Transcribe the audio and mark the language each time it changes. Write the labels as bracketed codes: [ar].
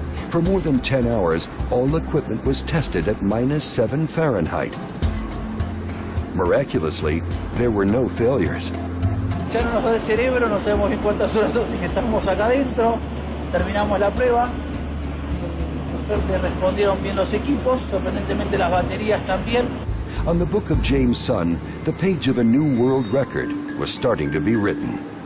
[en] For more than 10 hours, all equipment was tested at -7 Fahrenheit. Miraculously, there were no failures. [es] Ya no nos da el cerebro, no sabemos en cuántas horas hace que estamos acá adentro. Terminamos la prueba. Por suerte respondieron bien los equipos, sorprendentemente las baterías también. [en] On the book of James' son, the page of a new world record was starting to be written.